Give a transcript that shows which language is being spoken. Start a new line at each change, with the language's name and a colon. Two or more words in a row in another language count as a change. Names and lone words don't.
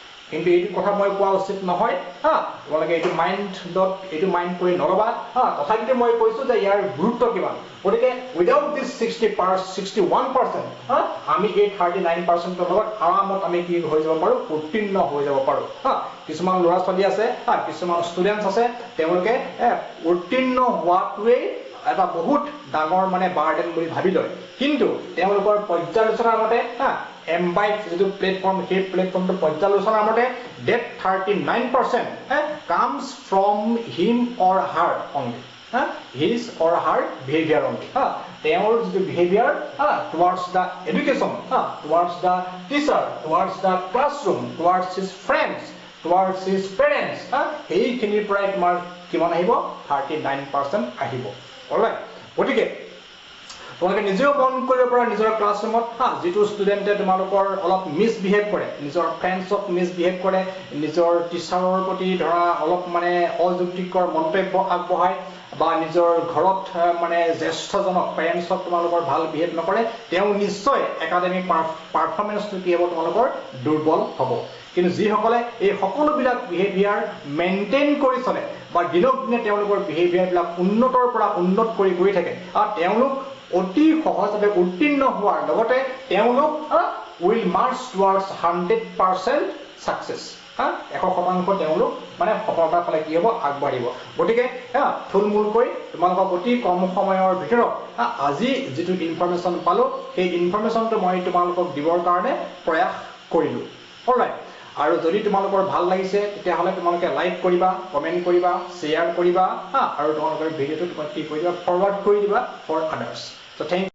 Assamese: কিন্তু এইটো কথা মই কোৱা উচিত নহয় হা তোমালোকে এইটো মাইন্ড কৰি নলবা হা তথাপিতো মই কৈছো যে ইয়াৰ গুৰুত্ব কিমান গতিকে
English: without this
Assamese: 61% হা আমি এই 39% ৰ লগত আৰামত আমি কি হৈ যাব পাৰো উত্তীৰ্ণ হৈ যাব পাৰো হা কিছুমান ল'ৰা ছোৱালী আছে হা কিছুমান ষ্টুডেন্টস আছে তেওঁলোকে উত্তীৰ্ণ হোৱাটোৱে এটা বহুত ডাঙৰ মানে বাৰ্ডেন বুলি ভাবি লয় কিন্তু তেওঁলোকৰ পৰ্যালোচনাৰ মতে হা এমবাইট যেটো প্লেটফৰ্ম সেই প্লেটফৰ্মটো পৰ্যালোচনাৰ মতে
English: that 39% comes from him or her only his or her behavior only
Assamese: তেওঁৰ যেটো
English: behavior towards the education towards the teacher towards the classroom towards his friends towards his parents
Assamese: এইখিনিৰ পৰাই তোমাৰ কিমান আহিব 39% আহিব অলৰাইট গতিকে তোমালোকে নিজেও মন কৰিব পৰা নিজৰ ক্লাছৰুমত যেটো ষ্টুডেন্টে তোমালোকৰ অলপ মিসবিহেভ কৰে নিজৰ ফ্ৰেন্ডছক মিসবিহেভ কৰে নিজৰ টিচাৰৰ প্ৰতি ধৰা অলপ মানে অযুক্তিকৰ মন্তব্য আগবঢ়ায় বা নিজৰ ঘৰত মানে জ্যেষ্ঠজনক পেৰেন্টছক তোমালোকৰ ভাল বিহেভ নকৰে তেওঁ নিশ্চয়
English: academic performance
Assamese: কি হ'ব তোমালোকৰ দুৰ্বল হ'ব কিন্তু যিসকলে এই সকলোবিলাক
English: behavior maintain
Assamese: কৰি চলে বা দিনক দিনে তেওঁলোকৰ বিহেভিয়াৰবিলাক উন্নতৰ পৰা উন্নত কৰি গৈ থাকে আৰু তেওঁলোক অতি সহজভাৱে উত্তীৰ্ণ হোৱাৰ লগতে তেওঁলোক will
English: march towards 100% success
Assamese: 100% তেওঁলোক মানে সফলতাৰ ফালে কি হ'ব আগবাঢ়িব গতিকে থুলমূলকৈ তোমালোকক অতি কম সময়ৰ ভিতৰত আজি যেটো ইনফৰমেশন পালো সেই ইনফৰমেশনটো মই তোমালোকক দিবৰ কাৰণে প্ৰয়াস কৰিলো অলৰাইট আৰু যদি তোমালোকৰ ভাল লাগিছে তেতিয়া হলে তোমালোকে লাইক কৰিবা কমেন্ট কৰিবা শেয়াৰ কৰিবা আৰু তোমালোকৰ ভিডিওটো তোমাক কি কৰিবা ফৰৱাৰ্ড কৰি দিবা
English: for others so thank